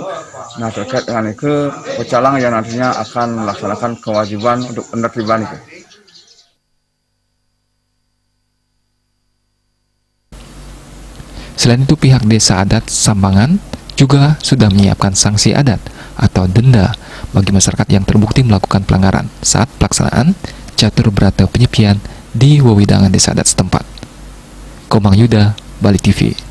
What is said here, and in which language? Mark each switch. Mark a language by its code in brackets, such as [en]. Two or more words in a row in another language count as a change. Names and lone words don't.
[id] Nah, terkait dengan itu pecalang yang nantinya akan melaksanakan kewajiban untuk penertiban itu. Selain itu, pihak Desa Adat Sambangan juga sudah menyiapkan sanksi adat atau denda bagi masyarakat yang terbukti melakukan pelanggaran saat pelaksanaan catur berata penyepian di wewidangan Desa Adat setempat. Komang Yuda, Bali TV.